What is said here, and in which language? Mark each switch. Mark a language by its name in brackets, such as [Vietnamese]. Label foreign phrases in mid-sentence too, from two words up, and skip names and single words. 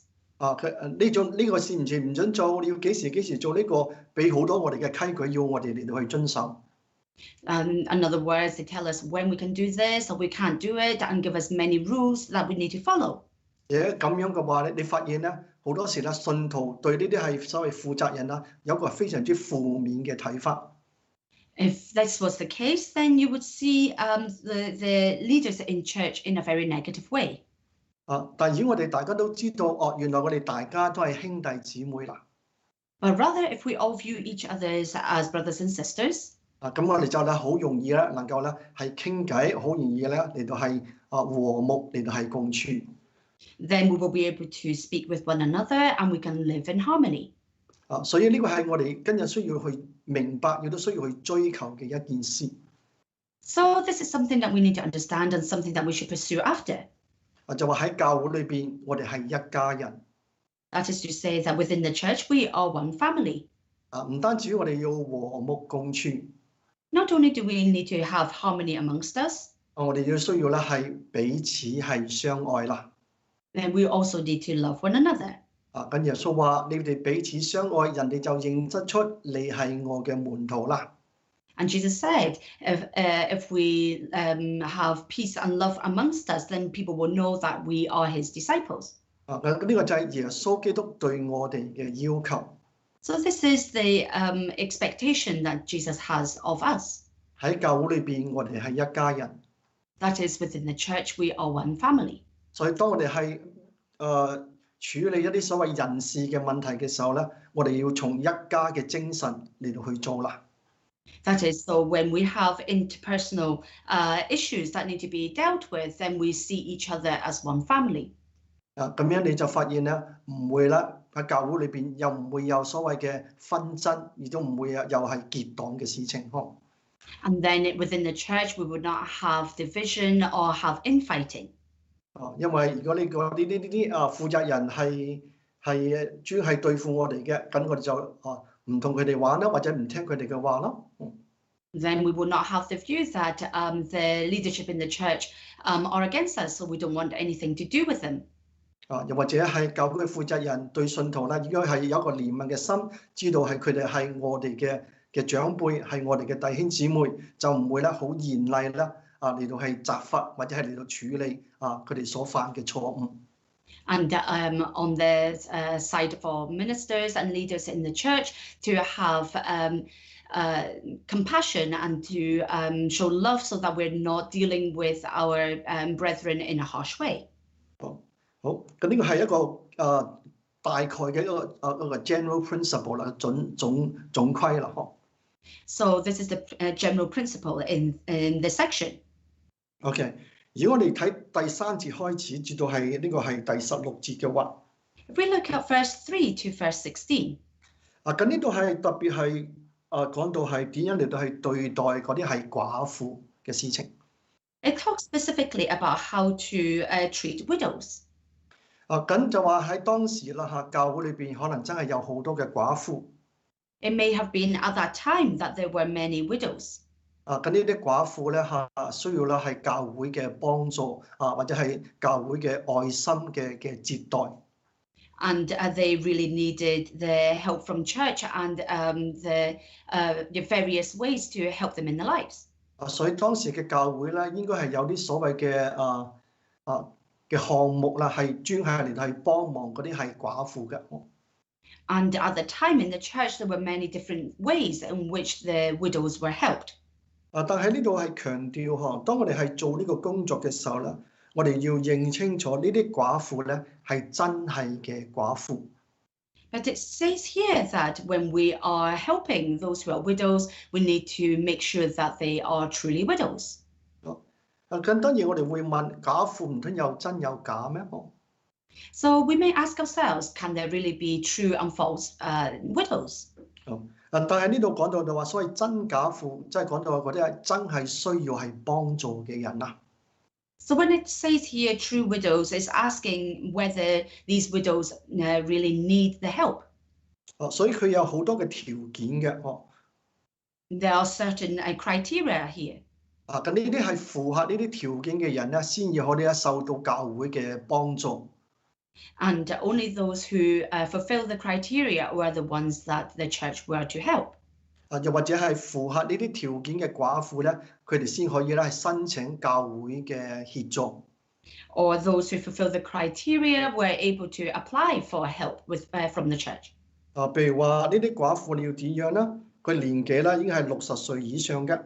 [Cantonese] 佢呢個事唔準做，你要幾時做呢個，俾好多我哋嘅規矩要我哋嚟到去遵守。 [English] In other words, they tell us when we can do this or we can't do it and give us many rules that we need to follow. [Cantonese] 咁樣嘅話咧，你發現咧好多時咧，信徒對呢啲係所謂負責人有一個非常之負面嘅睇法。 [English] If this was the case, then you would see the leaders in church in a very negative way. [Cantonese] 但如果我哋大家都知道，原來我哋大家都係兄弟姊妹啦。 [English] But rather, if we all view each other as brothers and sisters, [Cantonese] 咁我哋就咧好容易咧能夠咧係傾偈，好容易咧嚟到係和睦嚟到係共處。 [English] then we will be able to speak with one another and we can live in harmony. [Cantonese] 所以呢個係我哋今日需要去明白，亦都需要去追求嘅一件事。 [English] So this is something that we need to understand and something that we should pursue after. [Cantonese] 就話喺教會裏邊，我哋係一家人。 [English] That is to say that within the church we are one family. [Cantonese] 唔單止我哋要和睦共處。 [English] Not only do we need to have harmony amongst us, [Cantonese] 我哋要需要咧係彼此係相愛啦。 [English] then we also need to love one another. [Cantonese] 咁耶穌話：你哋彼此相愛，人哋就認得出你係我嘅門徒啦。 [English] And Jesus said, if we have peace and love amongst us, then people will know that we are his disciples. [Cantonese] 呢個就係耶穌基督對我哋嘅要求。 [English] So this is the expectation that Jesus has of us. [Cantonese] 喺教會裏邊，我哋係一家人。 [English] That is, within the church, we are one family. [Cantonese] 所以當我哋係處理一啲所謂人事嘅問題嘅時候咧，我哋要從一家嘅精神嚟到去做啦。 [English] That is, so when we have interpersonal issues that need to be dealt with, then we see each other as one family. [Cantonese] 咁樣你就發現咧，唔會啦喺教會裏邊又唔會有所謂嘅紛爭，亦都唔會又係結黨嘅事情。 [English] And then within the church, we would not have division or have infighting. [Cantonese] 因為如果呢啲負責人係專係對付我哋嘅，咁我哋就唔同佢哋玩啦，或者唔聽佢哋嘅話咯。 [English] Then we will not have the view that the leadership in the church are against us, so we don't want anything to do with them. [Cantonese] 又或者係教會嘅負責人對信徒咧，應該係有一個憐憫嘅心，知道係佢哋係我哋嘅長輩，係我哋嘅弟兄姊妹，就唔會咧好嚴厲啦嚟到係責罰或者係嚟到處理佢哋所犯嘅錯誤。 [English] And on the side for ministers and leaders in the church to have compassion and to show love so that we're not dealing with our brethren in a harsh way. [Cantonese] 好，咁呢個係一個大概嘅一個 [English] general principle [Cantonese] 啦，總規啦，嗬。 [English] So this is the general principle in this section. [Cantonese] OK， 如果我哋睇第3節開始，至到係呢個係第16節嘅話 [English] If we look at verse 3 to verse 16. [Cantonese] 咁呢度係特別係講到係點樣嚟到係對待嗰啲係寡婦嘅事情。 [English] It talks specifically about how to treat widows. [Cantonese] 咁就話喺當時啦教會裏邊可能真係有好多嘅寡婦。 [English] It may have been at that time that there were many widows. [Cantonese] 咁呢啲寡婦咧需要啦係教會嘅幫助或者係教會嘅愛心嘅接待。 [English] And they really needed the help from church and the various ways to help them in their lives. [Cantonese] 所以當時嘅教會咧應該係有啲所謂嘅項目啦，係專係嚟係幫忙嗰啲係寡婦嘅。 [English] And at the time in the church, there were many different ways in which the widows were helped. [Cantonese] 但喺呢度係強調當我哋係做呢個工作嘅時候咧，我哋要認清楚呢啲寡婦咧係真係嘅寡婦。 [English] But it says here that when we are helping those who are widows, we need to make sure that they are truly widows. [Cantonese] 咁當然我哋會問寡婦唔通有真有假咩 [English] ？So we may ask ourselves, can there really be true and false widows? [Cantonese] 但係呢度講到就話，所謂真假婦，即係講到嗰啲係真係需要係幫助嘅人啦。 [English] So when it says here true widows, it's asking whether these widows really need the help. [Cantonese] 所以佢有好多嘅條件嘅 [English] There are certain criteria here. [Cantonese] 咁呢啲係符合呢啲條件嘅人咧，先至可以受到教會嘅幫助。 [English] And only those who fulfill the criteria were the ones that the church were to help. [Cantonese] 又或者係符合呢啲條件嘅寡婦咧，佢哋先可以咧係申請教會嘅協助。 [English] Or those who fulfill the criteria were able to apply for help from the church. [Cantonese] 譬如話呢啲寡婦你要點樣咧？佢年紀咧已經係60歲以上嘅。